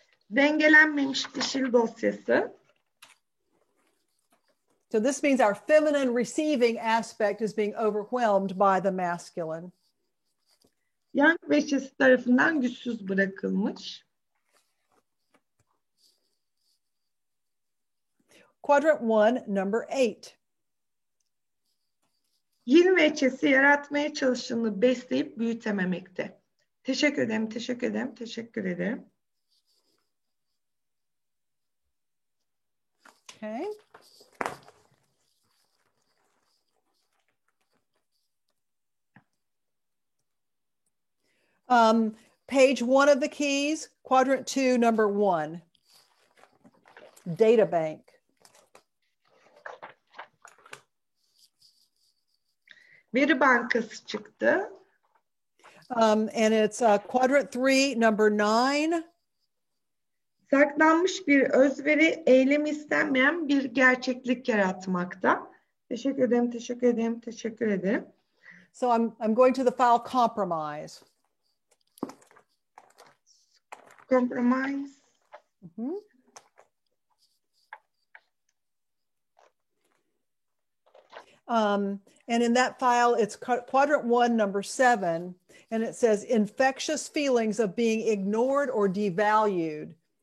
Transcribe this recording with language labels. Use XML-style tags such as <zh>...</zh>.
<tr>Dengelenmemiş dişil dosyası.</tr> <en>So this means our feminine receiving aspect is being overwhelmed by the masculine.</en> <tr>Yang veçesi tarafından güçsüz bırakılmış.</tr> <en>Quadrant 1, number 8.</en> <tr>Yin veçesi yaratmaya çalıştığını besleyip büyütememekte. Teşekkür ederim, teşekkür ederim, teşekkür ederim.</tr> <en>Okay. Page 1 of the keys, quadrant 2, number 1. Data bank.</en> <tr>Veri bankası çıktı.</tr> <en>And it's quadrant 3, number 9.</en> <tr>Saklanmış bir özveri, eylem istenmeyen bir gerçeklik yaratmakta. Teşekkür ederim, teşekkür ederim, teşekkür ederim.</tr> <en>So I'm going to the file compromise. Compromise. Mm-hmm. And in that file, it's quadrant 1, number 7, and it says infectious feelings of being ignored or devalued.</en>